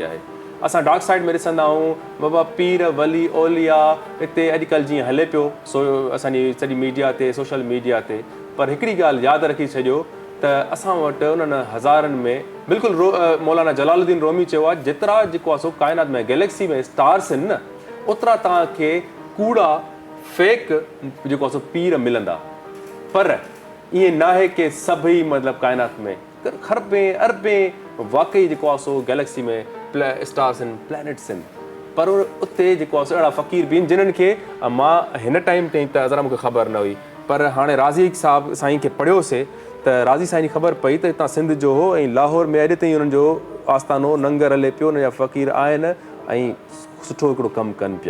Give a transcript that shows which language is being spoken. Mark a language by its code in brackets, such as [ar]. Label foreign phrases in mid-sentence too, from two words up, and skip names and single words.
[sd] आहे असां [en] dark side [sd] में ॾिसंदा आहियूं बाबा पीर वली ओलिया हिते अॼुकल्ह जीअं हले पियो असांजी सॼी मीडिया ते [en] social media [sd] ते पर हिकिड़ी ॻाल्हि यादि रखी छॾियो त असां वटि उन्हनि हज़ारनि में बिल्कुलु मौलाना जलालुद्दीन रूमी चयो आहे जेतिरा जेको आहे सो काइनात में गैलेक्सी में स्टार्स आहिनि न ओतिरा तव्हांखे कूड़ा फेक जेको आहे सो पीर मिलंदा पर ईअं न आहे की सभई मतिलबु काइनात में खरबें अरबें वाक़ई जेको आहे सो गैलेक्सी में स्टार्स आहिनि प्लैनेट्स आहिनि पर उते जेको आहे सो अहिड़ा फ़क़ीर बि आहिनि जिन्हनि खे मां हिन टाइम ताईं त ज़रा मूंखे ख़बर न हुई पर हाणे राज़ी साहिब साईं खे पढ़ियोसीं त राज़ी साईं जी ख़बर पई त हितां सिंध जो हो ऐं लाहौर में अॼु ताईं हुननि जो आस्थानो लंगर हले पियो, हुनजा फ़क़ीर आहिनि ऐं सुठो हिकिड़ो कमु कनि पिया।